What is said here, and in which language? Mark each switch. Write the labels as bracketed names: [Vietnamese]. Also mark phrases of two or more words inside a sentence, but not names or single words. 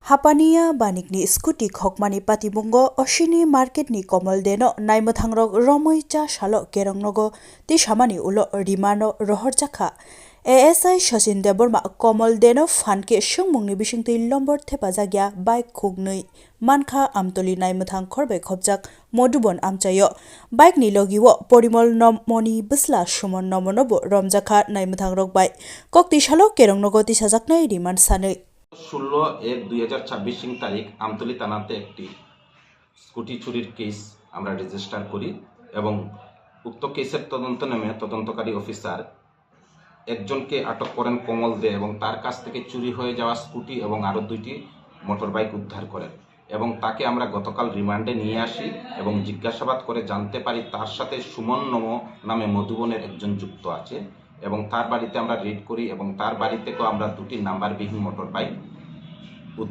[Turkic languages] হাপানিয়া বানিকনি স্কুটি খকমানি পাতিবুংগো অশিনী মার্কেটনি কমল দেনো নাইমথাংরক রমৈচা সালো কেরংনগো তিসামানি উলো রিমানো রহরজাখা এএসআই সচিন দেববর্মা কমল দেনো ফানকে সুংমুংনি বিসিংতৈ লম্বর থেপাজাগিয়া বাইক খুগনৈ মানখা আমতলী নাইমথাং খরবৈ খবজাক মধুবন আমচায়ো বাইকনি লগিবো পরিমল নমনি বিস্লা সুমন নমনবো রমজাখা নাইমথাংরক বাইক কক্তি সালো কেরংনগো তিসাজাকনৈ রিমান্ড সানৈ [Bangla] 16/1/2026 তারিখ আমতলী থানাতে একটি স্কুটি চুরির কেস আমরা রেজিস্টার করি এবং উক্ত কেসের তদন্ত নেমে তদন্তকারী অফিসার একজনকে আটক করেন কমল দে এবং তার কাছ থেকে চুরি হয়ে যাওয়া স্কুটি এবং আরও 2টি মোটর বাইক উদ্ধার করেন এবং তাকে আমরা গতকাল রিমান্ডে নিয়ে আসি এবং জিজ্ঞাসাবাদ করে জানতে পারি তার সাথে সুমন নম নামে মধুবনের একজন যুক্ত আছে এবং তার বাড়িতে আমরা রেড করি এবং তার বাড়ি থেকেও আমরা 2টি নাম্বারবিহীন মোটর বাইক উদ্ধার করি।